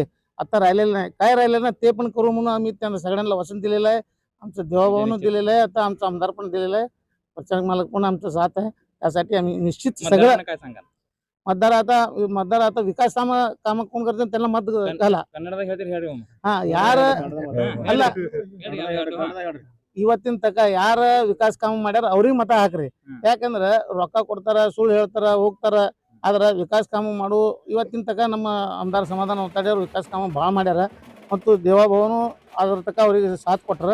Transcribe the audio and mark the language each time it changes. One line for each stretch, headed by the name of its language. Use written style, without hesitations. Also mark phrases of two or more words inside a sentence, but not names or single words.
Marathi: आता राहिलेलं नाही, काय राहिलेलं ना ते पण करू म्हणून आम्ही त्यांना सगळ्यांना वचन दिलेलं आहे. आमचं देवाभावनं दिलेलं आहे, आता आमचा आमदार पण दिलेला आहे, प्रचारक मालक पण आमचा साथ आहे. त्यासाठी आम्ही निश्चित सगळं काय सांगाल? मतदार आता विकास काम कोण करतात त्यांना मत घाला.
Kannada: ಕನ್ನಡದಾಗ ಹೇಳ್ತೀರಿ ಹೇಳ್ರಿ ಒಮ್ಮೆ. ಹಾ ಯಾರ ಅಲ್ಲ ಇವತ್ತಿನ ತಕ ಯಾರ
Marathi: विकास काम
Kannada: ಮಾಡ್ಯಾರ ಅವ್ರಿಗೆ ಮತ ಹಾಕ್ರಿ. ಯಾಕಂದ್ರ ರೊಕ್ಕ ಕೊಡ್ತಾರ, ಸುಳ್ಳು ಹೇಳ್ತಾರ, ಹೋಗ್ತಾರ. ಆದ್ರ
Marathi: विकास काम
Kannada: ಮಾಡು ಇವತ್ತಿನ ತಕ ನಮ್ಮ ಆಮದಾರ ಸಮಾಧಾನ ಒತ್ತಾಡ್ಯಾರ
Marathi: विकास काम
Kannada: ಭಾಳ ಮಾಡ್ಯಾರ ಮತ್ತು ದೇವಭವನು ಅದ್ರ ತಕ ಅವ್ರಿಗೆ ಸಾಥ್ ಕೊಟ್ರ.